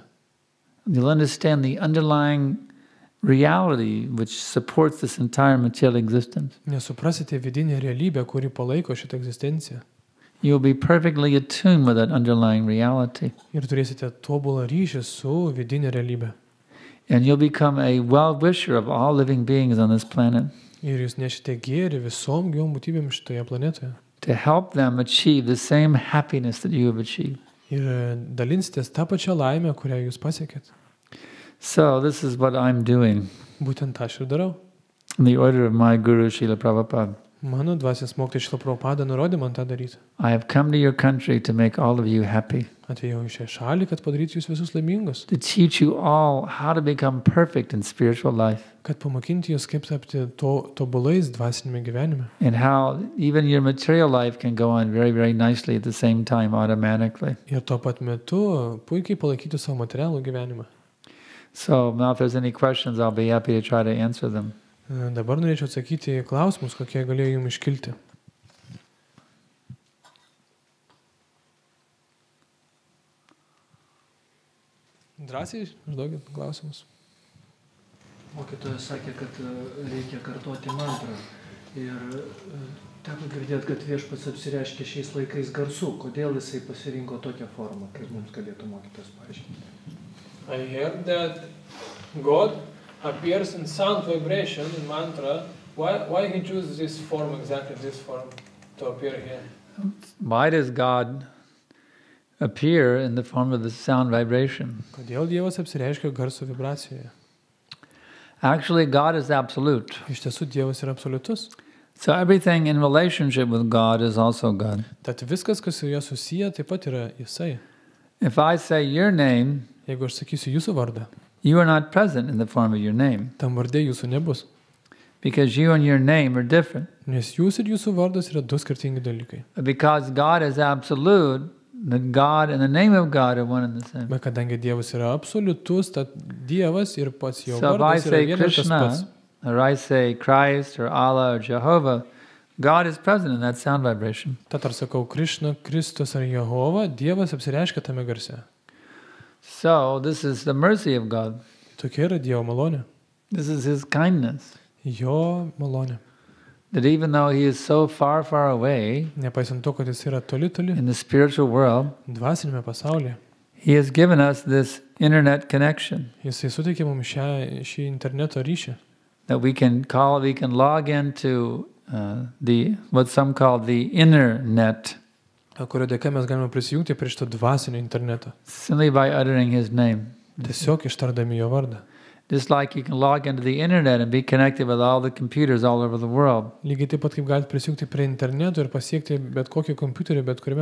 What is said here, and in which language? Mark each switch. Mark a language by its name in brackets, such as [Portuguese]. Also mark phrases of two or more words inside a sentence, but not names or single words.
[English] You'll understand the underlying reality which supports this entire material existence. [Lithuanian] Nesuprasite vidinę realybę, kuri palaiko šitą egzistenciją. [English] You'll be perfectly attuned with that underlying reality. [Lithuanian] Ir turėsite tobulą ryšį su vidinė realybė. [English] And you'll become a well-wisher of all living beings on this planet, [Lithuanian] Ir jūs nešite gėrį visom gyvom būtybėm šitoje planetoje. [English] to help them achieve the same happiness that you have achieved. [Lithuanian] Ir dalinsitės tą pačią laimę, kurią jūs pasiekėt. [English] So this is what I'm doing [Lithuanian] Būtent tą aš ir darau. [English] in the order of my Guru Srila Prabhupada. [Lithuanian] Mano dvasios mokytojas Šrila Prabhupada nurodė man tą daryti. [English] I have come to your country to make all of you happy, [Lithuanian] Atėjau į šią šalį, kad padarytų jūs visus laimingus. [English] to teach you all how to become perfect in spiritual life, [Lithuanian] Kad pamokinti jūs, kaip tapti tobulais dvasinėme gyvenime. [English] and how even your material life can go on very, very nicely at the same time automatically. [Lithuanian] Ir tuo pat metu puikiai palaikyti savo materialų gyvenimą. [English] So now if there's any questions, I'll be happy to try to answer them. [Lithuanian] Dabar norėčiau atsakyti į klausimus, kokie galėjo jums iškilti. Drąsiai užduokit klausimus. Mokytojas sakė, kad reikia kartoti mantrą. Ir teko girdėti, kad viešpats apsireiškia šiais laikais garsu. Kodėl jisai pasirinko tokią formą, kaip mums galėtų mokytojas paaiškinti? [English] I heard that God appears in sound vibration in mantra. Why he chooses this form, exactly this form, to appear here? Why does God appear in the form of the sound vibration? [Lithuanian] Kodėl Dievas apsireiškia garso vibracijoje? [English] Actually, God is absolute. [Lithuanian] Iš tiesų Dievas yra absoliutus. [English] So everything in relationship with God is also God. [Lithuanian] Tad viskas, kas su juo susiję, taip pat yra Jisai. [English] If I say your name, [Lithuanian] Jeigu aš sakysiu jūsų vardą, [English] you are not present in the form of your name, [Lithuanian] tam vardė jūsų nebus. [English] because you and your name are different. [Lithuanian] Nes jūs ir jūsų vardas yra du skirtingi dalykai. [English] But because God is absolute, the God and the name of God are one and the same. [Lithuanian] Bet kadangi Dievas yra absoliutus, tad Dievas ir pats jo [English] So if I [Lithuanian] vardas yra [English] say [Lithuanian] vienas tas [English] Krishna, [Lithuanian] pats. [English] or I say Christ, or Allah, or Jehovah, God is present in that sound vibration. [Lithuanian] Tad ar sakau Krishna, Kristus ar Jehova, Dievas apsireiškia tame garse. [English] So this is the mercy of God. [Lithuanian] Tokia yra Dievo malonė. [English] This is His kindness. [Lithuanian] Jo malonė. [English] That even though He is so far, far away [Lithuanian] Nepaisant to, kad jis yra toli, [English] in the spiritual world, [Lithuanian] dvasinėme pasaulyje, [English] He has given us this internet connection [Lithuanian] jisai suteikė mums šį interneto ryšį, [English] that we can log into what some call the inner net [Lithuanian] kurio dėka mes galime prisijungti prie šito dvasinio interneto. [English] simply by uttering His name. [Lithuanian] Tiesiog ištardami jo vardą. [English] Just like you can log into the internet and be connected with all the computers all over the world. [Lithuanian] Lygiai taip pat kaip galite prisijungti prie interneto ir pasiekti bet kokį kompiuterį, bet kuriame